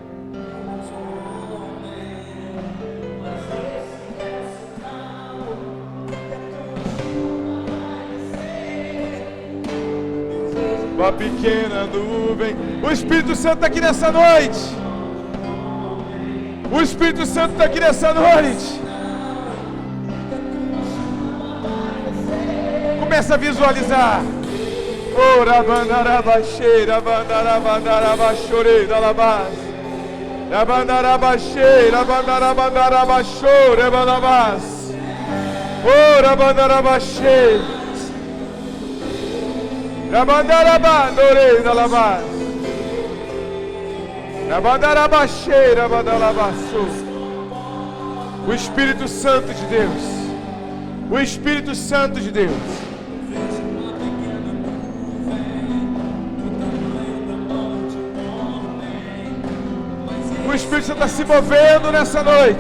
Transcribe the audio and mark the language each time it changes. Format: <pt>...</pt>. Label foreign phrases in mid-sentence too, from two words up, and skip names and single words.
<pt>Uma pequena nuvem. O Espírito Santo está aqui nessa noite. O Espírito Santo está aqui nessa noite. Começa a visualizar. Ora bandarabaxeira, bandarabandarabaxoreira, labás. La bandarabaxeira, bandarabandarabaxoreira, labás. Ora bandarabaxeira. La bandarabandoreira, labás. La bandarabaxeira, bandarabaxô. O Espírito Santo de Deus. O Espírito Santo de Deus. O Espírito Santo está se movendo nessa noite.</pt>